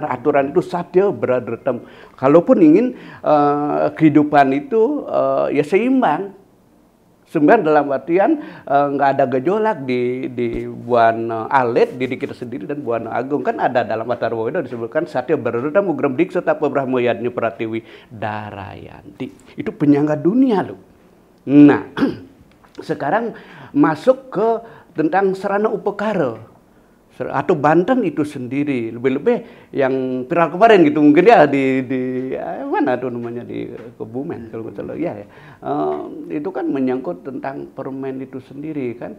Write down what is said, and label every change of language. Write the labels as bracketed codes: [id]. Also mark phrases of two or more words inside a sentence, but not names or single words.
[id] Aturan itu [sa] satya beradratam. [id] Kalaupun ingin kehidupan itu ya seimbang. Seimbang dalam artian nggak ada gejolak di Buana Alit, diri kita sendiri, dan Buana Agung. Kan ada dalam Atharwaveda disebutkan [sa] satya beradratam ugram diksa tapa brahmayadnya pratiwi darayanti. [id] Itu penyangga dunia loh. Nah, sekarang masuk ke tentang sarana upekara atau Banten itu sendiri, lebih-lebih yang viral kemarin gitu mungkin ya di mana tuh namanya, di Kebumen kalau nggak salah ya, itu kan menyangkut tentang permen itu sendiri kan.